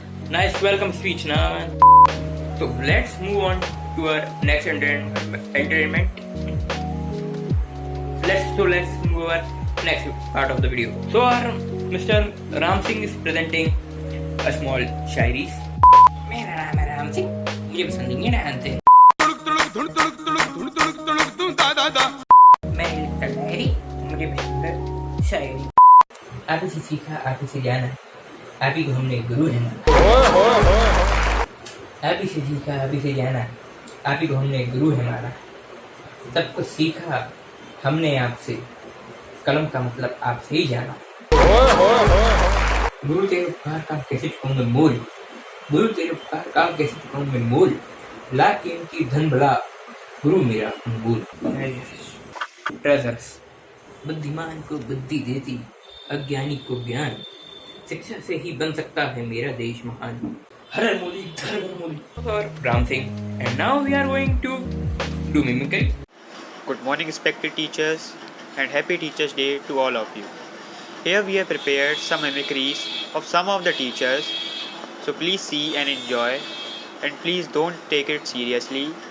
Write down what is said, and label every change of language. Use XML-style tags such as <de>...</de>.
<en>Nice welcome speech, Naman. So let's move on to our next entertainment. Let's move our next part of the video. So our Mr. Ram Singh is presenting a small shayari.</en> <hi>मेरा नाम है राम सिंह, मुझे पसंद नहीं है dancing. मैं लिखता diary, मुझे पसंद है शायरी। आप ही से सीखा, आप ही से जाना, आप ही को हमने गुरु है ना। आप ही से सीखा, आप ही से जाना, आप ही को हमने गुरु है हमारा। सब कुछ सीखा हमने आपसे, कलम का मतलब आपसे ही जाना। गुरु तेरे उपकार का कैसे चुकाऊं मैं मोल, गुरु तेरे उपकार का कैसे चुकाऊं मैं मोल, ला कीमती धन भला गुरु मेरा अनमोल। ट्रेजर्स, बुद्धिमान को बुद्धि देती, अज्ञानी को ज्ञान, शिक्षा से ही बन सकता है मेरा देश महान। हर मोदी घर मोदी और Ram Singh.</hi> <en>And now we are going to do mimicry. Good morning, respected teachers, and happy Teachers' Day to all of you. Here we have prepared some mimicries of some of the teachers, so please see and enjoy, and please don't take it seriously.</en>